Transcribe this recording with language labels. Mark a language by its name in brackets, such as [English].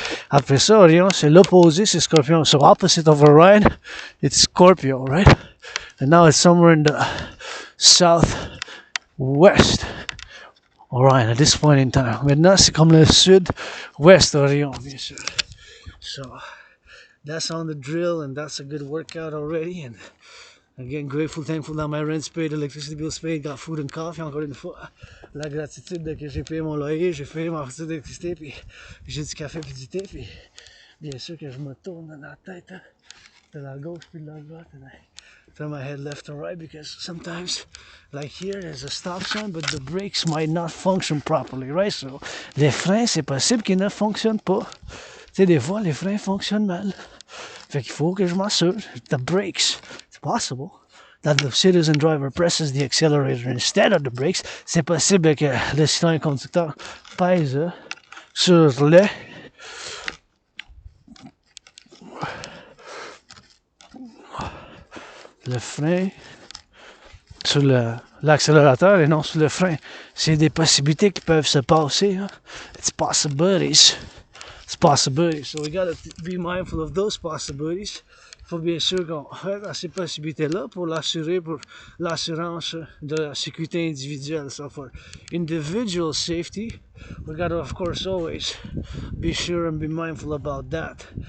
[French] Après ça, Orion, c'est l'opposé, c'est Scorpion. [English] So opposite of Orion, it's Scorpio, right? And now it's somewhere in the southwest Orion at this point in time. [French] Maintenant, c'est comme le sud-ouest Orion, bien sûr. [English] So that's on the drill, and that's a good workout already. And again, grateful, thankful that my rent's paid, electricity bill's paid, got food and coffee. [French] Encore une fois, la gratitude de que j'ai payé mon loyer, j'ai payé ma facture d'électricité, puis j'ai du café puis du thé, puis bien sûr que je me tourne dans la tête, hein, de la gauche puis de la droite, [English] and I turn my head left and right, because sometimes, like here, there's a stop sign, but the brakes might not function properly, right? [French] So, les freins, c'est possible qu'ils ne fonctionnent pas. Tu sais, des fois, les freins fonctionnent mal. Fait qu'il faut que je m'assure. [English] The brakes, it's possible that the citizen driver presses the accelerator instead of the brakes. [French] C'est possible que le citoyen conducteur pèse sur le frein, sur l'accélérateur et non sur le frein. C'est des possibilités qui peuvent se passer. [English] Hein? It's possibilities. It's possibilities. So we gotta be mindful of those possibilities. [French] Il faut bien sûr qu'on fait à ces possibilités-là pour l'assurer, pour l'assurance de la sécurité individuelle. [English] So for individual safety, we gotta of course always be sure and be mindful about that.